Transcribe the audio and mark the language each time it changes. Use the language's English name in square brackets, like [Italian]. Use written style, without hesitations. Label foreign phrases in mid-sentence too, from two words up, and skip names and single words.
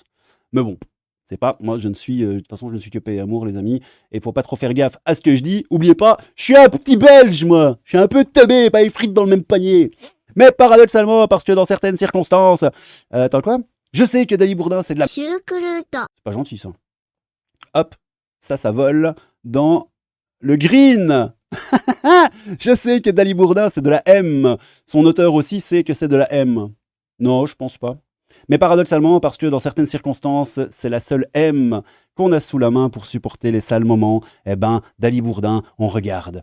[French] Mais bon, c'est pas. Moi, je ne suis. De toute façon, je ne suis que paix et amour, les amis. Et faut pas trop faire gaffe à ce que je dis. Oubliez pas, je suis un petit belge, moi. Je suis un peu teubé, pas les frites dans le même panier. Mais paradoxalement, parce que dans certaines circonstances. Attends quoi? Je sais que Dali Bourdin, c'est de la. シュークルート C'est pas gentil, ça. Hop, ça vole dans le green. Je sais que Dali Bourdin, c'est de la M. Son auteur aussi sait que c'est de la M. Non, je pense pas. Mais paradoxalement, parce que dans certaines circonstances, c'est la seule M qu'on a sous la main pour supporter les sales moments, eh ben, Dali Bourdin, on regarde.